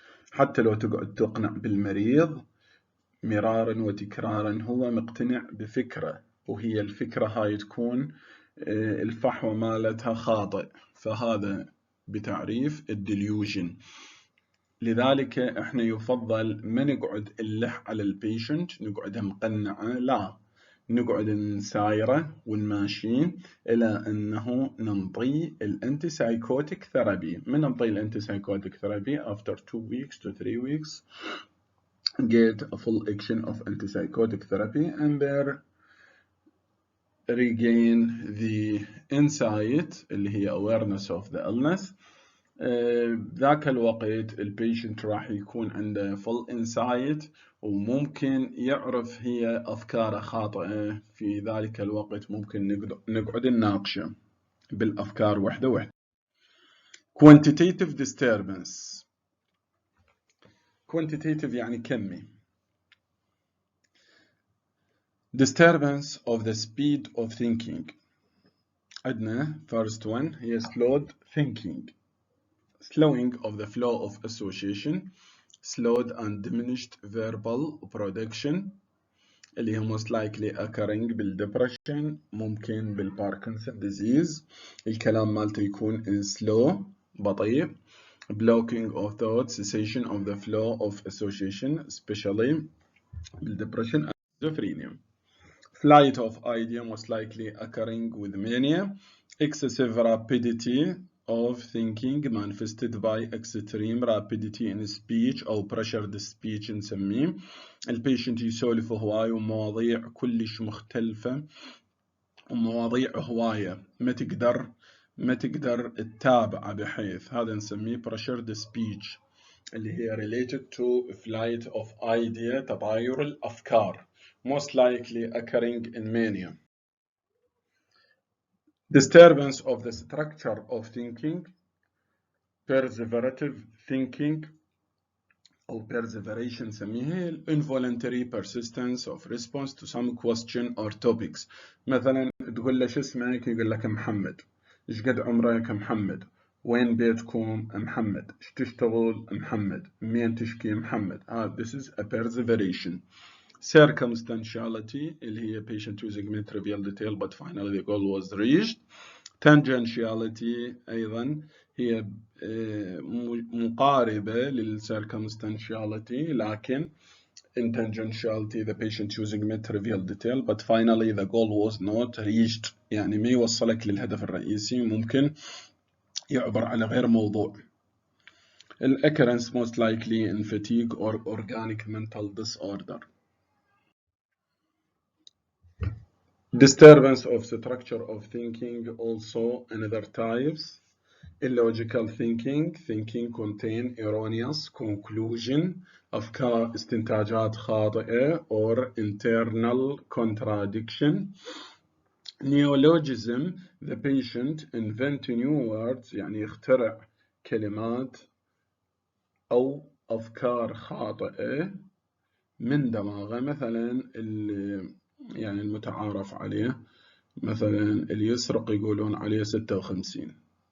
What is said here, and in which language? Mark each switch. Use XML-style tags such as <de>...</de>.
<ar>حتى لو تقعد تقنع بالمريض مرارا وتكرارا هو مقتنع بفكرة وهي الفكرة هاي تكون الفحوى مالتها خاطئ، فهذا بتعريف الديليوجن. لذلك احنا يفضل ما نقعد نلح على البيشنت نقعد مقنعه، لا نقعد نسايره ونماشين الى انه ننطي الانتي سايكوتيك ثيرابي. من ننطي الانتي سايكوتيك ثيرابي</ar> <en>after 2 weeks to 3 weeks get a full action of antipsychotic therapy and there regain the insight اللي هي awareness of the illness.</en> <ar>ذاك الوقت البيشنت راح يكون عنده full insight وممكن يعرف هي أفكاره خاطئة، في ذلك الوقت ممكن نقعد نناقشه. بالأفكار وحدة وحدة.</ar> <en>Quantitative disturbance.</en> <ar>Quantitative يعني كمي.</ar> <en>Disturbance of the speed of thinking. عندنا first one هي slowed thinking. Slowing of the flow of association. Slowed and diminished verbal production اللي هي most likely occurring بالdepression، ممكن بالباركنسون disease.</en> <ar>الكلام مالته يكون in slow بطيء.</ar> <en>Blocking of thought, cessation of the flow of association, especially بالdepression and schizophrenia. Flight of idea most likely occurring with mania. Excessive rapidity of thinking manifested by extreme rapidity in speech أو pressured speech نسميه.</en> <ar>البيشنت يسولف هواي ومواضيع كلش مختلفة ومواضيع هواية ما تقدر تتابع، بحيث هذا نسميه pressured speech اللي هي</ar> <en>related to flight of idea،</en> <ar>تطاير الأفكار</ar> <en>most likely occurring in mania. Disturbance of the structure of thinking. Perseverative thinking أو perseveration نسميها involuntary persistence of response to some question or topics.</en> <ar>مثلا تقول له شو اسمك، يقول لك محمد. ايش قد عمرك محمد؟ وين بيتكم محمد؟ ايش تشتغل محمد؟ مين تشكي محمد؟</ar> <en>this is a perseveration. Circumstantiality اللي هي patient using many trivial detail but finally the goal was reached. Tangentiality</en> <ar>أيضا هي مقاربة للcircumstantiality،</ar> <en>لكن in tangentiality the patient using many trivial detail but finally the goal was not reached،</en> <ar>يعني ما يوصلك للهدف الرئيسي، ممكن يعبر على غير موضوع.</ar> <en>Occurrence most likely in fatigue or organic mental disorder. Disturbance of structure of thinking also another types. Illogical thinking. Thinking contain erroneous conclusion.</en> <ar>أفكار استنتاجات خاطئة</ar> <en>or internal contradiction. Neologism. The patient invent new words</en> <ar>يعني يخترع كلمات أو أفكار خاطئة من دماغه. مثلا يعني المتعارف عليه مثلا اللي يسرق يقولون عليه 56.</ar>